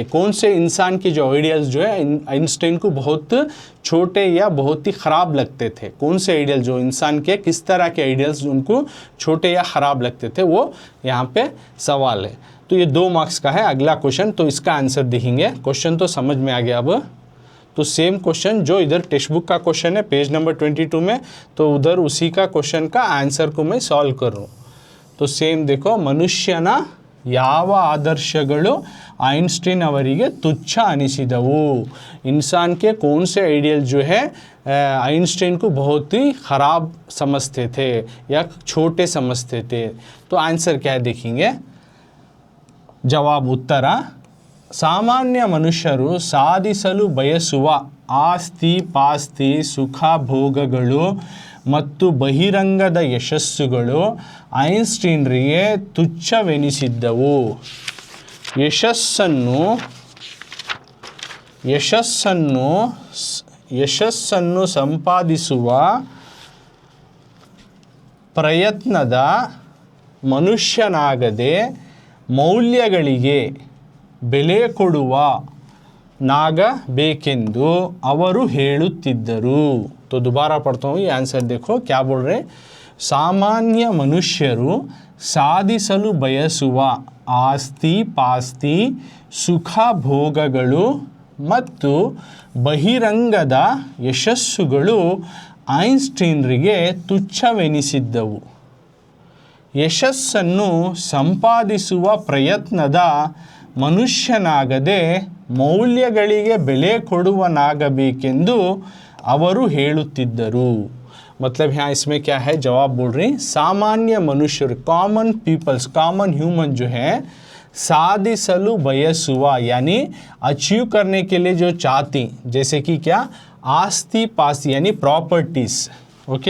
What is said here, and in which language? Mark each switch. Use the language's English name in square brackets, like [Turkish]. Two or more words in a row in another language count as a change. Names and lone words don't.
[Hindi] कौन से इंसान के जो आइडियल्स जो है आइंस्टीन को बहुत छोटे या बहुत ही ख़राब लगते थे, कौन से आइडियल जो इंसान के किस तरह के आइडियल्स उनको छोटे या ख़राब लगते थे, वो यहाँ पे सवाल है। तो ये 2 मार्क्स का है। अगला क्वेश्चन, तो इसका आंसर देखेंगे। क्वेश्चन तो समझ में आ गया। अब तो सेम क्वेश्चन जो इधर [English] text book [Hindi] का क्वेश्चन है [English] page number [Hindi] 22 में, तो उधर उसी का क्वेश्चन का आंसर को मैं सॉल्व कर रहा हूँ। तो सेम देखो, [Kannada] ಮನುಷ್ಯನ ಯಾವ ಆದರ್ಶಗಳು ಐನ್‌ಸ್ಟೀನ್ ಅವರಿಗೆ ತುಚ್ಛ ಅನಿಸಿದವು, [Hindi] इंसान के कौन से आइडियल जो है आइंस्टीन को बहुत ही ख़राब समझते थे या छोटे समझते थे। तो आंसर क्या है देखेंगे। जवाब उत्तर, [Kannada] ಸಾಮಾನ್ಯ ಮನುಷ್ಯರು ಸಾಧಿಸಲು ಬಯಸುವ ಆಸ್ತಿ ಪಾಸ್ತಿ ಸುಖ ಭೋಗಗಳು ಮತ್ತು ಬಹಿರಂಗದ ಯಶಸ್ಸುಗಳು ಐನ್ಸ್ಟೀನ್ರಿಗೆ ತುಚ್ಛವೆನಿಸಿದ್ದವು। ಯಶಸ್ಸನ್ನು ಸಂಪಾದಿಸುವ ಪ್ರಯತ್ನದ ಮನುಷ್ಯನಾಗದೆ ಮೌಲ್ಯಗಳಿಗೆ ಬೆಲೆ ಕೊಡುವ ನಾಗಬೇಕೆಂದು ಅವರು ಹೇಳುತ್ತಿದ್ದರು। [Hindi] तो दोबारा पढ़ता हूँ, ये आंसर देखो क्या बोल रहे हैं। [Kannada] ಸಾಮಾನ್ಯ ಮನುಷ್ಯರು ಸಾಧಿಸಲು ಬಯಸುವ ಆಸ್ತಿ ಪಾಸ್ತಿ ಸುಖ ಭೋಗಗಳು ಮತ್ತು ಬಹಿರಂಗದ ಯಶಸ್ಸುಗಳು ಐನ್ಸ್ಟೀನ್ರಿಗೆ ತುಚ್ಛವೆನಿಸಿದ್ದವು। ಯಶಸ್ಸನ್ನು ಸಂಪಾದಿಸುವ ಪ್ರಯತ್ನದ ಮನುಷ್ಯನಾಗದೆ ಮೌಲ್ಯಗಳಿಗೆ ಬೆಲೆ ಕೊಡುವನಾಗಬೇಕೆಂದು ಅವರು ಹೇಳುತ್ತಿದ್ದರು। [Hindi] मतलब यहाँ इसमें क्या है, जवाब बोल रही सामान्य मनुष्य, [English] common peoples, common human [Hindi] जो है [Kannada] ಸಾಧಿಸಲು ಬಯಸುವ [Hindi] यानी अचीव करने के लिए जो चाहती, जैसे कि क्या [Kannada] ಆಸ್ತಿ ಪಾಸ್ತಿ [Hindi] यानी प्रॉपर्टीज़, ओके।